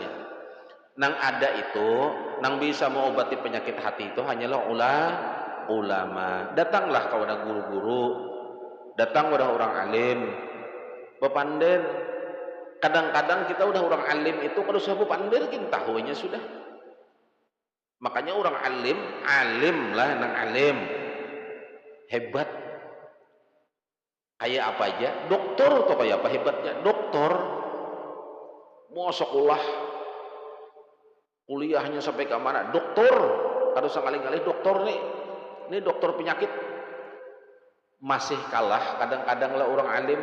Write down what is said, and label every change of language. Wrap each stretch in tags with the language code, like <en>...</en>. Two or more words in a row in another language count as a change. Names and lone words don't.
<bjn>Nang ada itu, nang bisa mengobati penyakit hati itu hanyalah ulama.</bjn> <id>Datanglah kepada guru-guru, datang kepada orang alim, bepandir.</id> <bjn>Kadang-kadang kita udah orang alim itu kalau sudah bepandir kita tahunya sudah. Makanya orang alim lah nang alim hebat. Kayak apa aja, dokter atau kayak apa hebatnya, dokter mau sekolah kuliahnya sampai ke mana, dokter harus sekali-kali dokter nih dokter penyakit masih kalah kadang-kadang lah orang alim.</bjn>